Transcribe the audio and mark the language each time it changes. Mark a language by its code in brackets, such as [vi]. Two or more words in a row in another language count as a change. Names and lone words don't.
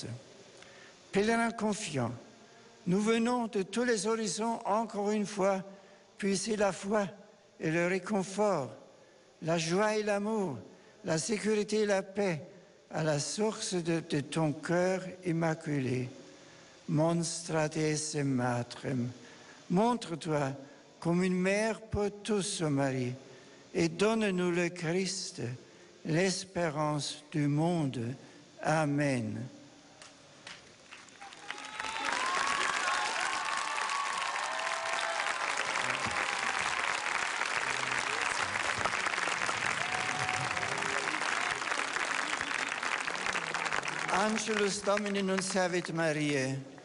[fr] Pèlerins confiants, nous venons de tous les horizons encore une fois puiser la foi et le réconfort, la joie et l'amour, la sécurité et la paix à la source de ton cœur immaculé. [la] monstra Deesse Matrem. [fr] Montre-toi comme une mère pour tous, ô Marie, et donne-nous le Christ, l'espérance du monde. Amen. [la] Angelus Domini nunciavit Mariae.